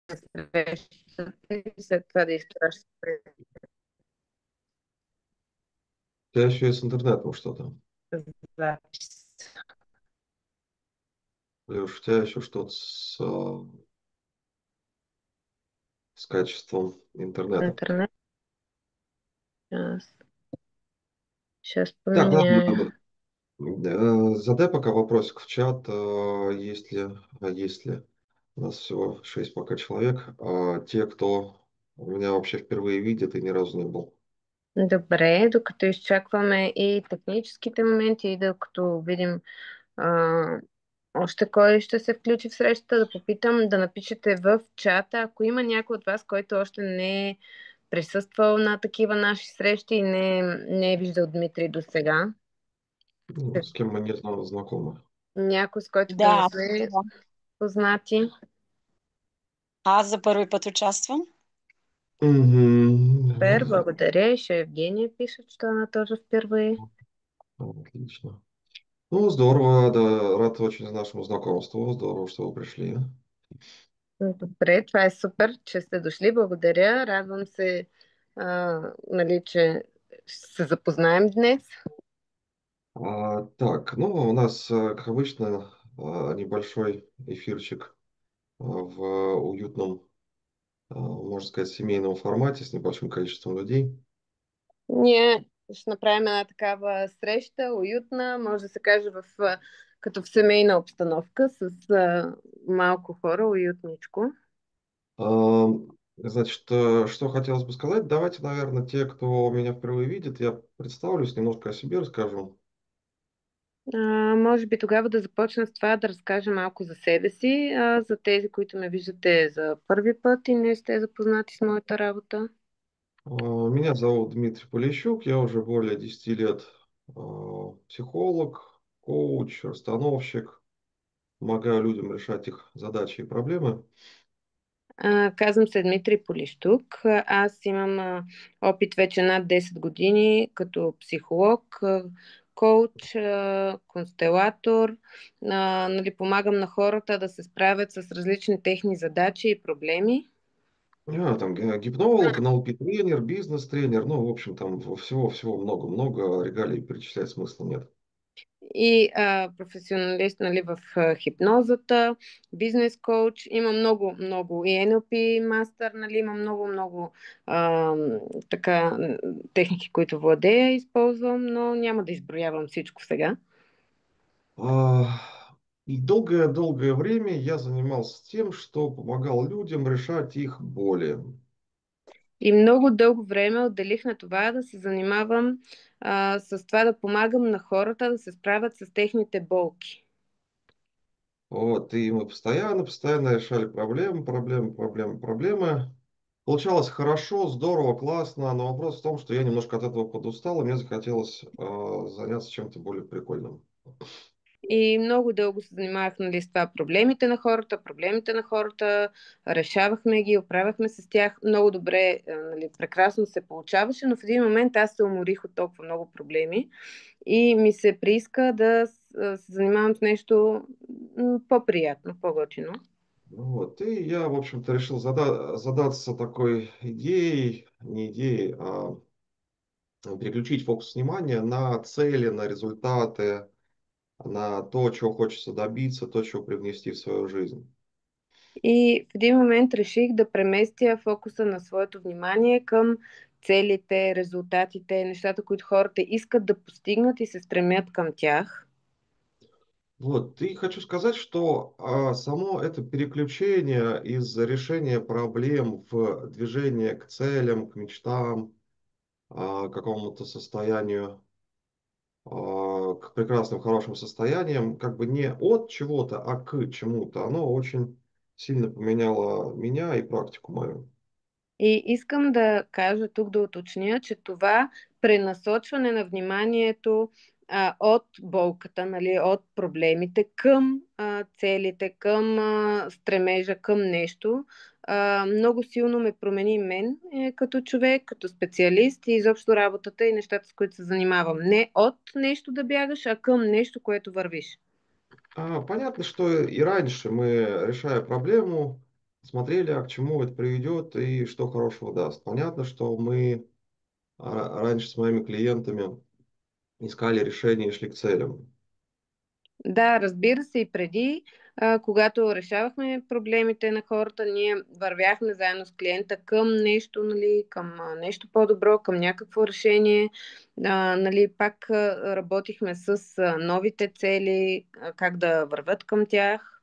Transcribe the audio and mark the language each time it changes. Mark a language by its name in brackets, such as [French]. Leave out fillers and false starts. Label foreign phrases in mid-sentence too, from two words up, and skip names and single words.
[Bulgarian] срещата и след това да изпращате [Russian] У тебя еще и с интернетом что-то. [Bulgarian] запис. [Russian] Леш, у тебя еще что-то с качеством интернета. Интернет. Сейчас Так, ладно. поменяю. Задай пока вопросик в чат, если у нас всего 6 пока человек, те, кто меня вообще впервые видит и ни разу не был. [Bulgarian] Добре, докато изчакваме и техническите моменти, и докато видим а, още кой ще се включи в срещата, да попитам да напишете в чата, ако има някой от вас, който още не е присъствал на такива наши срещи и не е виждал Дмитрий до сега. [Russian] С кем мы не знакомы. [Bulgarian] Някой, с който да не Да, сме да. познати. Аз за първи път участвам. Супер, Мгм. благодаря. [Russian] Еще Евгения пишет, что она тоже впервые. Отлично. Ну, здорово, да, рад очень нашему знакомству. Здорово, что вы пришли. [Bulgarian] Добре, това е супер, че сте дошли. Благодаря. Радвам се, нали, че ще се запознаем днес. [Russian] Так, ну, у нас, как обычно, небольшой эфирчик в уютном, можно сказать, семейном формате с небольшим количеством людей. [Bulgarian] Ние ще направим една такава среща, уютна, може да се каже като в семейна обстановка, с малко хора, уютничко. [Russian] А, Значит, что хотелось бы сказать? Давайте, наверное, те, кто меня впервые видит, я представлюсь, немножко о себе расскажу. [Bulgarian] Може би тогава да започна с това да разкажа малко за себе си, за тези, които ме виждате за първи път и не сте запознати с моята работа. [Russian] Меня зовут Дмитрий Полищук, я уже более 10 лет психолог, коуч, расстановщик, помогаю людям решать их задачи и проблемы. [Bulgarian] Казвам се Дмитрий Полищук. Аз имам опит вече над 10 години като психолог, коуч, констелатор. Нали, помагам на хората да се справят с различни техни задачи и проблеми. [Russian] Там гипнолог, NLP-тренер, бизнес-тренер, ну, в общем, там всего-всего много-много, регалий перечислять смысла нет. [Bulgarian] И професионалист, нали, в хипнозата, бизнес коуч. Има много и NLP мастър, нали, има много а, така техники, които владея, използвам, но няма да изброявам всичко сега. [Russian] А, И долгое-долгое время я занимался тем, что помогал людям решать их боли. [Bulgarian] И много дълго време отделих на това да се занимавам с това да помагам на хората да се справят с техните болки. [Russian] Вот, и мы постоянно решали проблемы. Получалось хорошо, здорово, классно, но вопрос в том, что я немножко от этого подустал, и мне захотелось заняться чем-то более прикольным. [Bulgarian] И много дълго се занимавах, нали, с това проблемите на хората, решавахме ги, оправяхме се с тях. Много добре, нали, прекрасно се получаваше, но в един момент аз се уморих от толкова много проблеми и ми се прииска да се занимавам с нещо по-приятно, по-готино. [Russian] Вот, и я, в общем-то, решил задаться такой идеей, не идеей, переключить фокус внимания на цели, на результаты, на то, чего хочется добиться, то, чего привнести в свою жизнь. [Bulgarian] И в един момент реших да преместя фокуса на своето внимание към целите, резултатите, нещата, които хората искат да постигнат и се стремят към тях. [Russian] Вот, и хочу сказать, что само это переключение из решения проблем в движение к целям, к мечтам, к какому-то состоянию, к прекрасным, хорошим состояниям, как бы не от чего-то, а к чему-то, оно очень сильно поменяло меня и практику мою. [Bulgarian] И искам да кажа тук, да уточня, че това пренасочване на вниманието от болката, нали, от проблемите към целите, към стремежа, към нещо, много силно ме промени мен като човек, като специалист и изобщо работата и нещата, с които се занимавам. Не от нещо да бягаш, а към нещо, което вървиш. [Russian] Понятно, что и раньше мы, решая проблему, смотрели, а к чему это приведет и что хорошего даст. Понятно, что мы раньше с моими клиентами искали решения и шли к целям. [Bulgarian] Да, разбира се, и преди, когато решавахме проблемите на хората, ние вървяхме заедно с клиента към нещо, нали, към нещо по-добро, към някакво решение. Нали, пак работихме с новите цели, как да върват към тях.